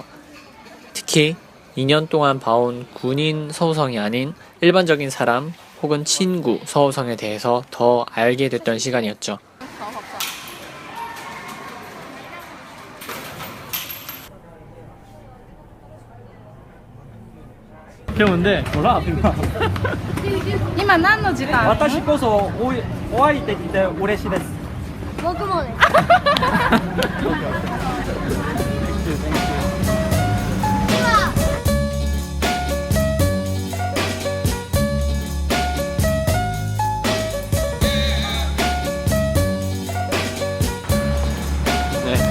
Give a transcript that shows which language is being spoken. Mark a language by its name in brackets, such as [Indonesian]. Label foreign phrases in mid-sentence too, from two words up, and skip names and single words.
[Korean] 특히 2년 동안 봐온 군인 서우성이 아닌 일반적인 사람 혹은 친구 서우성에 대해서 더 알게 됐던 시간이었죠. 그게 뭔데? 몰라. [Japanese] 今何の時間？私こそお会いできて嬉しいです。僕もです。 [Korean] 네.